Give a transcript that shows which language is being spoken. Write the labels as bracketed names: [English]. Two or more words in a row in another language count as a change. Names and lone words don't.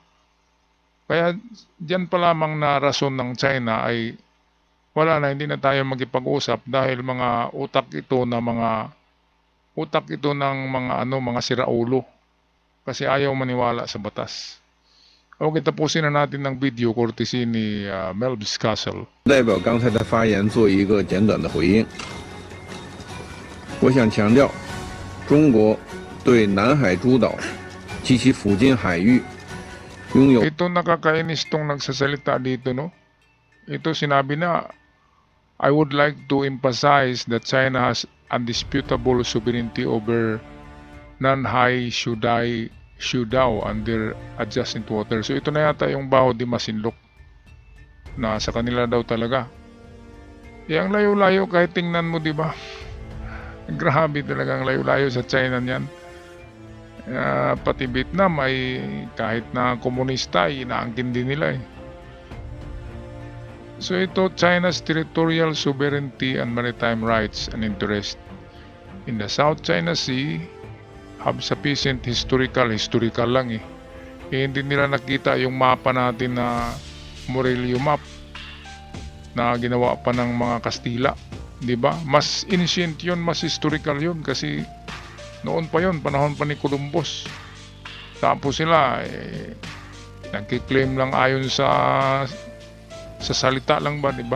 [Filipino] Kaya diyan pa lamang na rason ng China ay wala na, hindi na tayo magipag-usap dahil mga utak ito ng mga siraulo kasi ayaw maniwala sa batas. Okay, tapusin na natin ng [English] video courtesy [Filipino] ni Melbs Castle. [Chinese] 代表刚才的发言做一个简短的回应。我想强调，中国对南海诸岛及其附近海域拥有 [Filipino] Ito nakakainis tong nagsasalita dito, no? Ito sinabi na, [English] I would like to emphasize that China has undisputable sovereignty over Nanhai Shudao under adjacent water. [Filipino] So ito na yata yung Bao de Masinloc na sa kanila daw talaga. Yang layo-layo kahit tingnan mo, di ba? Grabe talagang layo-layo sa China niyan. Pati Vietnam ay kahit na komunista ay inaangkin din nila So ito, [English] China's territorial sovereignty and maritime rights and interest in the South China Sea have sufficient historical [Filipino] lang hindi nila nakita yung mapa natin na Murillo map na ginawa pa ng mga Kastila, di ba? Mas ancient yun, mas historical yun kasi Noon pa yon, panahon pa ni Columbus. Tapos sila, nagkiklaim lang ayon sa salita lang ba, di ba?